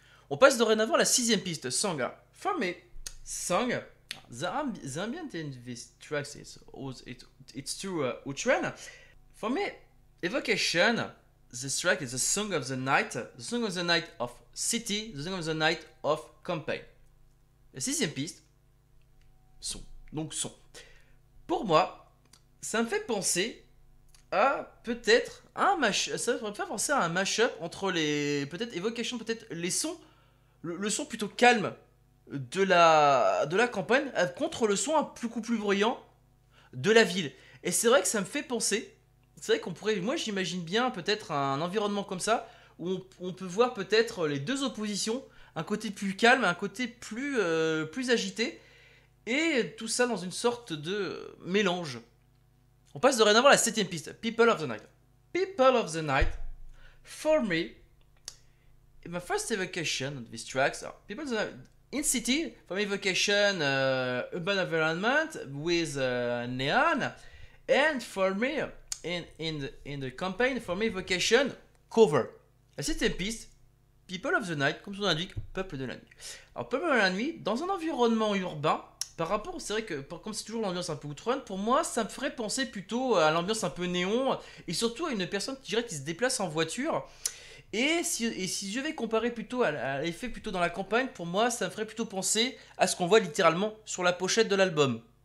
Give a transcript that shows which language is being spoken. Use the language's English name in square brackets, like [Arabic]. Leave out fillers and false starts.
[French] On passe dorénavant à la 6ème piste, Song. [English] For me, Song, the ambient in this track it's too outrun. For me, evocation, this track is the song of the night of city, the song of the night of campaign. [French] La 6ème piste, son. Donc son. Pour moi, ça me fait penser à peut-être un mashup. Ça me fait penser à un mashup entre les peut-être evocation, peut-être les sons. Le son plutôt calme de la campagne contre le son beaucoup plus bruyant de la ville. Et c'est vrai que ça me fait penser, c'est vrai qu'on pourrait, moi j'imagine bien peut-être un environnement comme ça, où on peut voir peut-être les deux oppositions, un côté plus calme, un côté plus agité, et tout ça dans une sorte de mélange. On passe dorénavant à la 7ème piste, People of the Night. [English] People of the Night, for me, my first evocation of these tracks are people in city, for me evocation urban environment with neon, and for me in the campaign, for me evocation cover. [French] La 7ème piste, People of the Night, comme son indique, peuple de la nuit. Alors peuple de la nuit, dans un environnement urbain, par rapport, c'est vrai que comme c'est toujours l'ambiance un peu outrun, pour moi ça me ferait penser plutôt à l'ambiance un peu néon, et surtout à une personne qui se déplace en voiture. Et si je vais comparer plutôt à l'effet plutôt dans la campagne, pour moi, ça me ferait plutôt penser à ce qu'on voit littéralement sur la pochette de l'album.